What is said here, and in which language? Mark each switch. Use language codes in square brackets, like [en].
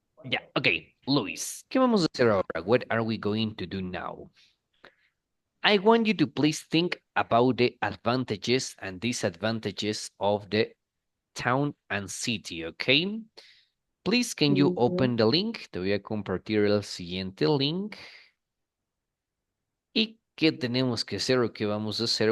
[es] Yeah, okay, Luis, ¿qué vamos a hacer ahora? [en] What are we going to do now? I want you to please think about the advantages and disadvantages of the town and city, okay? Please, can you open the link? [es] Te voy a compartir el siguiente link. ¿Y qué tenemos que hacer o qué vamos a hacer?